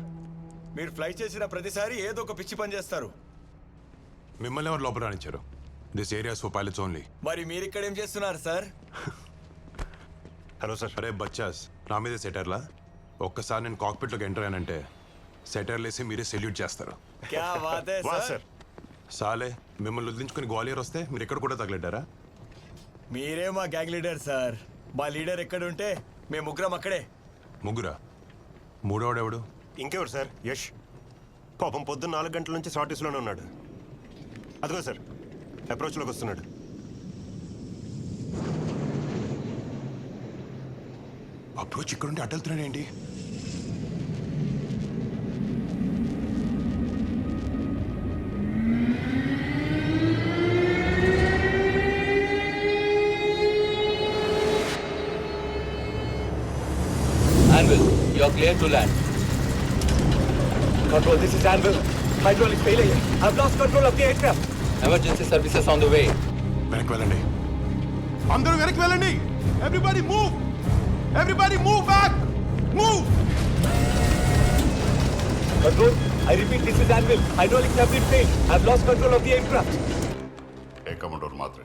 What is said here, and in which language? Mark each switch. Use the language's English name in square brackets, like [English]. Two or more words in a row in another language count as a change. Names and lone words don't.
[Telugu] మీరు ఫ్లై చేసిన ప్రతిసారి ఏదో ఒక పిచ్చి పని చేస్తారు. మిమ్మల్ని ఎవరు లోపల రానిచ్చారు? [English] this areas for pilots only. [Telugu] మరి మీరు ఇక్కడ ఏం చేస్తున్నారు సార్? హలో సార్. [Hindi] अरे बच्चास, [Telugu] నా మీదే సెటర్లా? ఒక్కసారి నేను కాక్పిట్లోకి ఎంటర్ అయ్యానంటే సెటర్లు వేసి మీరే సెల్యూట్ చేస్తారు. [Hindi] क्या बात है सर. [Telugu] సాలే, మిమ్మల్ని వదిలించుకుని గ్వాలియర్ వస్తే మీరు ఇక్కడ కూడా తగలెట్టారా? మీరే మా గ్యాంగ్ లీడర్ సార్. మా లీడర్ ఎక్కడ ఉంటే మేము ముగ్గురం అక్కడే. ముగ్గురా? మూడోడెవడు? ఇంకెవరు సార్? యష్. పాపం పొద్దున్న 4 గంటల నుంచి షార్టీస్లోనే ఉన్నాడు. అదిగో సార్, అప్రోచ్లోకి వస్తున్నాడు. అప్రోచ్ ఇక్కడ ఉండి అడ్డెళ్తున్నాడు ఏంటి? [English] Anvil, you're clear to land. Control, this is Anvil. Hydraulic failure. I've lost control of the aircraft. Emergency services on the way. [Telugu] వెనక్కి వెళ్ళండి, అందరూ వెనక్కి వెళ్ళండి. [English] everybody move, everybody move back, move. Control, I repeat, this is Anvil. Hydraulics have been failed. I've lost control of the aircraft. [Telugu] ఏ కమాండర్ మాత్రే.